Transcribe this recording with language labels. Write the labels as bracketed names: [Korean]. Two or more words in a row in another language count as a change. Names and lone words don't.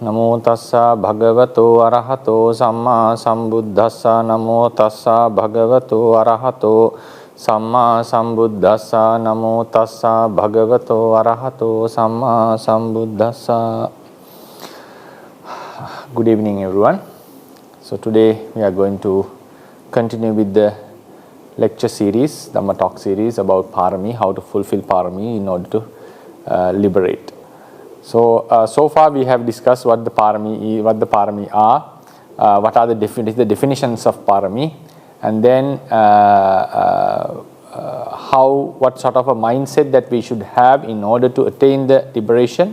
[Pali] Namo tassa bhagavato arahato samma sambuddhassa. Namo tassa bhagavato arahato samma sambuddhassa. Namo tassa bhagavato arahato samma sambuddhassa. [English] Good evening, everyone. So today we are going to continue with the lecture series, Dhamma talk series about PāRAMī, how to fulfill PāRAMī in order to liberate. So so far we have discussed what the PāRAMī are, what are the definitions of PāRAMī, and then what sort of a mindset that we should have in order to attain the liberation.